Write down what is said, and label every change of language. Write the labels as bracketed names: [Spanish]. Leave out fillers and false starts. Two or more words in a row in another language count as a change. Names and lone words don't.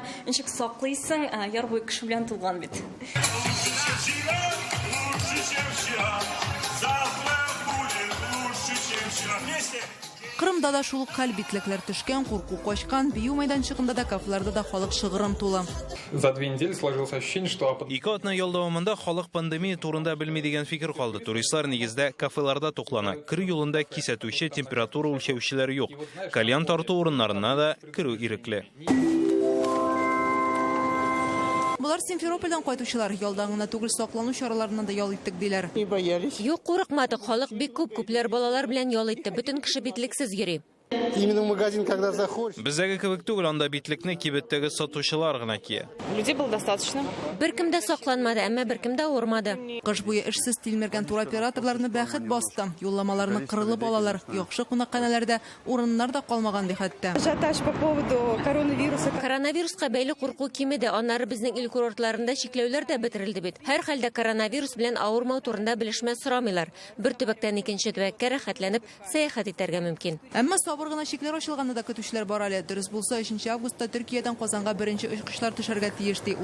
[Tatar] Ничек саклыйсың? Яр буе кеше белән тулган бит. Кырымда да шул хәл битлекләр төшкән, курку качкан, бию мәйданчыгында да, кафеларда да халык шыгырым тулы. [Russian] За 2 недели сложилось ощущение, что... [Tatar] Ике атна ел дәвамында халык пандемия турында белми дигән фикер калды. Туристлар нигездә кафеларда туклана. Кирү юлында кисәтүче, температура үлчәүчеләр юк. Кальян тарту урыннарына да кирү ирекле. Булар Симферопольдән кайтучылар, ялдан гына түгел саклану чараларына да ял иттек диләр. Юк, курыкмадык, халык бик күпләр балалар белән ял итте. Бөтен кеше битлексез йөри. [Russian] Именно в магазин, когда заходишь. [Tatar] Бездәге кебек түгел, анда битлекне кибеттәге сатучылар гына кия. [Russian] Людей было достаточно. [Tatar] Беркем дә сакланмады, әмма беркем дә урмады. Кыш буе эшсез тилмергән туроператорларны бәхет басты. Юлламаларны кырылып алалар. Яхшы кунакханәләрдә урыннар да калмаган ди хәтта. [Russian] Ажиотаж по поводу коронавируса. [Tatar] Коронавируска бәйле курку кимеде. Аннары безнең ил курортларында чикләүләр дә бетерелде бит. Һәр хәлдә коронавирус белән авырмау турында белешмә сорамыйлар. Бер төбәктән икенче төбәккә рәхәтләнеп сәяхәт итәргә мөмкин. Әмма сабыр гына чикләр ачылганда да көтүчеләр бар әле. Дөрес булса, 3 августта Төркиядән Казанга беренче очкычлар төшәргә тиеш ди.